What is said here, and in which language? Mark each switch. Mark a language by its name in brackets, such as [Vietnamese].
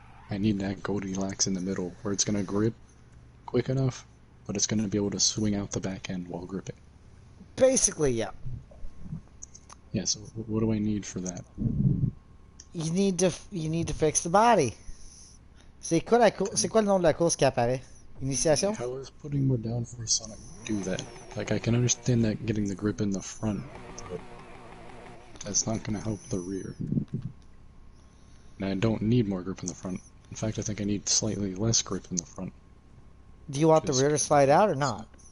[English] I need that Goldilocks in the middle, where it's going to grip quick enough, but it's going to be able to swing out the back end while gripping. Basically, yeah. Yeah, so what do I need for that? You need to fix the body. [French] C'est quoi le nom de la course qui apparaît? Initiation? [English] How is putting more downforce on it do that? Like, I can understand that getting the grip in the front, but that's not going to help the rear. And I don't need more grip in the front. In fact, I think I need slightly less grip in the front. Do you want the rear to slide out or not?